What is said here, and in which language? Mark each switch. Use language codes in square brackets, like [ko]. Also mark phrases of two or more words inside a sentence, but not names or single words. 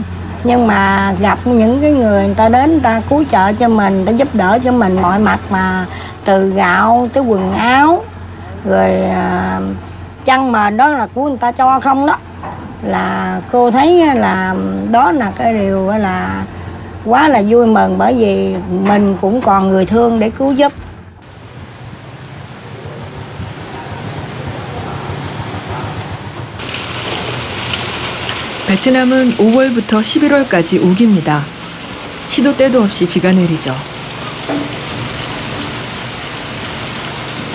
[vi] Nhưng mà gặp những cái người ta đến, người ta cứu trợ cho mình, người ta giúp đỡ cho mình mọi mặt, mà từ gạo tới quần áo, rồi chăn mền đó là của người ta cho không đó. Là cô thấy là đó là cái điều là quá là vui mừng, bởi vì mình cũng còn người thương để cứu giúp. [ko] 베트남은 5월부터 11월까지 우기입니다. 시도 때도 없이 비가 내리죠.